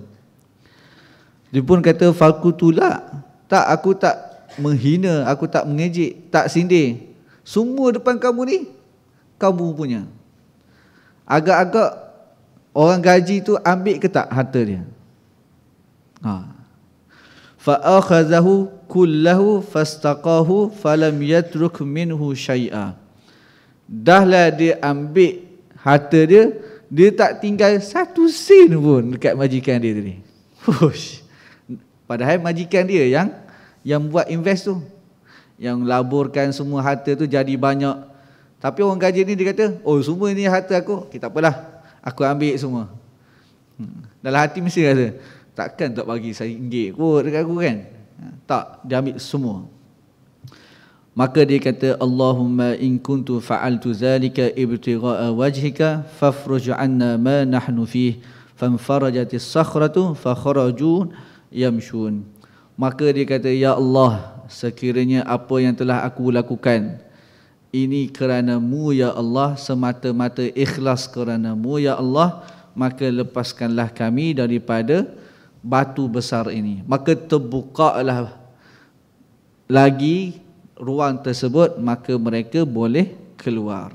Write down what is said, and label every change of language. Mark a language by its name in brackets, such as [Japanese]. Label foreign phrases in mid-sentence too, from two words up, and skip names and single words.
[Malay] Dia pun kata fakultulah. Tak, aku tak menghina, aku tak mengejek, tak sindir. Semua depan kamu ni kamu punya. Agak-agak orang gaji tu ambil ke tak harta dia? [Arabic] فأخذه كله فاستاقه فلم يترك منه شيئا. [Malay] Dahlah dia ambil harta dia, dia tak tinggal satu sen pun dekat majikan dia tadi. Padahal majikan dia yang buat invest tu, yang laburkan semua harta tu jadi banyak. Tapi orang gaji ni dia kata, oh semua ni harta aku, tak apalah, aku ambil semua. Dalam hati mesti rasa, takkan tak bagi saya RM1 kot dekat aku kan? Tak, dia ambil semua. Maka dia kata, [Arabic] اللهم إن كنت فعلت ذلك ابتغاء وجهك ففرج عنا ما نحن فيه. فانفرجت الصخرة فخرجوا يمشون. [Malay] Maka dia kata, [Arabic] يا الله, [Malay] sekiranya apa yang telah aku lakukan ini kerana-Mu [Arabic] يا الله, [Malay] semata-mata ikhlas kerana-Mu [Arabic] يا الله, [Malay] maka lepaskanlah kami daripada batu besar ini. Maka terbukalah lagi ruang tersebut, maka mereka boleh keluar.